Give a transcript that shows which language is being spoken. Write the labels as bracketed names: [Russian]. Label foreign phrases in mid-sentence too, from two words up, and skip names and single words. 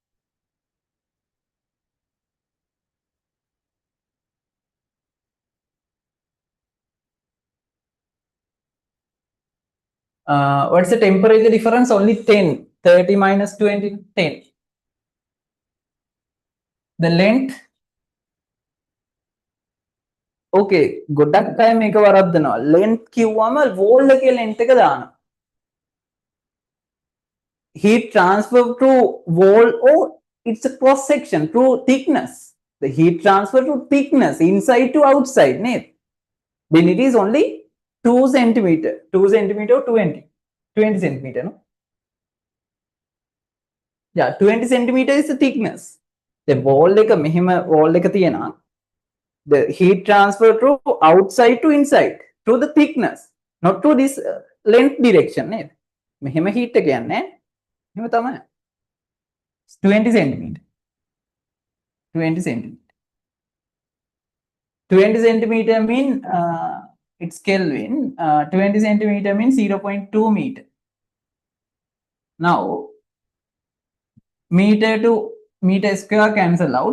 [English] What's the temperature difference? Only 10. 30 minus 20, 10. The length. [Sinhala] Okay. ගොඩක් අය මේක වරද්දනවා. length කිව්වම wall එකේ length එක දානවා. [English] Heat transfer through wall or it's a cross section through thickness. The heat transfer to thickness inside to outside. Then it is only 2 centimeter. 2 centimeter or 20 centimeter. No? Yeah, 20 centimeter is the thickness. The wall [Sinhala] එක මෙහෙම wall එක තියෙනවා. [English] The heat transfer through outside to inside through the thickness, not through this length direction. [Sinhala] මෙහෙම heat එක යන්නේ. එහෙම තමයි. 20 centimeter. [English] 20 centimeter. 20 centimeter mean it's Kelvin. 20 centimeter means 0.2 meter. Now, meter to meter square cancel out.